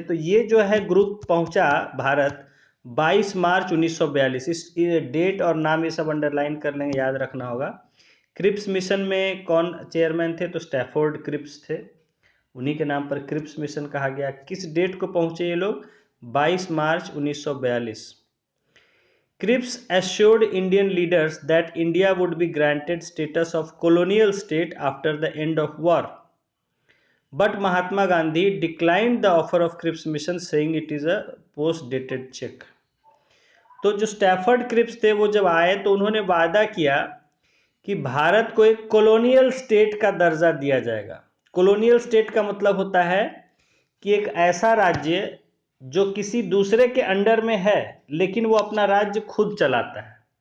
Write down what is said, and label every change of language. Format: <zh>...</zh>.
<hi>तो ये जो है ग्रुप पहुंचा भारत 22 मार्च 1942। इस डेट और नाम ये सब अंडरलाइन कर लेंगे, याद रखना होगा। क्रिप्स मिशन में कौन चेयरमैन थे? तो स्टैफोर्ड क्रिप्स थे, उन्हीं के नाम पर क्रिप्स मिशन कहा गया। किस डेट को पहुंचे ये लोग? 22 मार्च 1942।</hi> <en>Cripps assured Indian leaders that India would be granted status of colonial state after the end of war. But Mahatma Gandhi declined the offer of Cripps mission, saying it is a post-dated check.</en> <hi>तो जो Stafford Cripps थे वो जब आए तो उन्होंने वादा किया कि भारत को एक कॉलोनियल स्टेट का दर्जा दिया जाएगा। कॉलोनियल स्टेट का मतलब होता है कि एक ऐसा राज्य जो किसी दूसरे के अंडर में है लेकिन वो अपना राज्य खुद चलाता है।</hi>